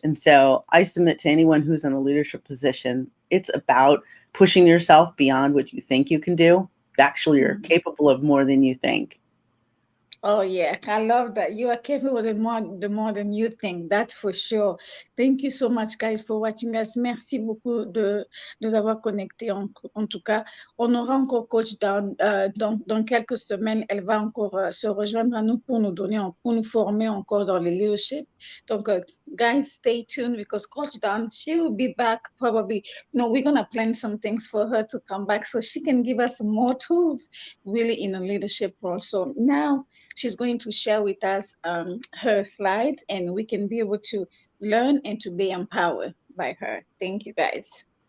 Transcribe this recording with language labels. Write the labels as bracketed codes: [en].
[en] And so I submit to anyone who's in a leadership position, it's about pushing yourself beyond what you think you can do. Actually, you're Mhm. capable of more than you think. Oh yeah, I love that. You are capable the more than you think. That's for sure. Thank you so much, guys, for watching us. [fr] Merci beaucoup de nous avoir connectés. En tout cas, on aura encore Coach dans quelques semaines. Elle va encore se rejoindre à nous pour nous donner, pour nous former encore dans le leadership. [en] Donc, guys, stay tuned because Coach Dawn, she will be back probably. You know, we're gonna plan some things for her to come back so she can give us more tools really in a leadership role. So now she's going to share with us her slides and we can be able to learn and to be empowered by her. Thank you guys.